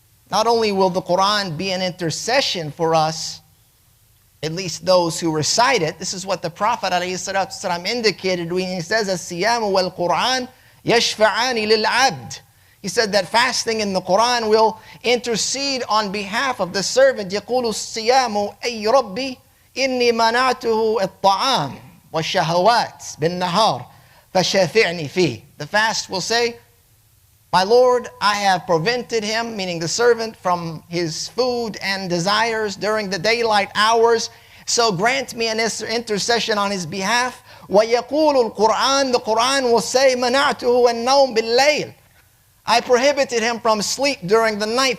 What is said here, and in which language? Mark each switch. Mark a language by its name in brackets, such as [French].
[English] Not only will the Qur'an be an intercession for us, at least those who recite it. This is what the Prophet ﷺ indicated when he says, [Arabic] "As-siyamu wal-Qur'an yashfa'ani lil-'abd." [English] He said that fasting in the Qur'an will intercede on behalf of the servant. [Arabic] يقول الصيام أي ربي إني منعته الطعام والشهوات بالنهار فشافعني فيه. [English] The fast will say, "My Lord, I have prevented him," meaning the servant, "from his food and desires during the daylight hours. So grant me an intercession on his behalf." [Arabic] وَيَقُولُ الْقُرْآنِ, [English] the Qur'an will say, [Arabic] مَنَعْتُهُ النَّوْمِ بِاللَّيْلِ, [English] I prohibited him from sleep during the night.